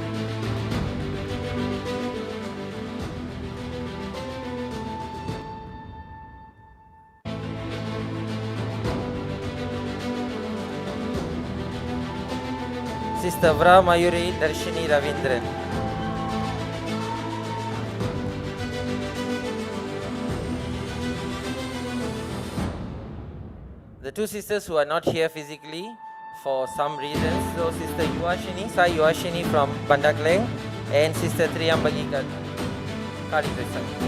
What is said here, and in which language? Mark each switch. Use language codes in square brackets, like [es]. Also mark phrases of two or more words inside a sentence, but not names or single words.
[en] Sister Vra Mayuri Darshini Ravindran. The two sisters who are not here physically for some reasons, so Sister Yuashini, Sai Yuashini from Bandakleng, and Sister Triyambagi Kalikrishnan.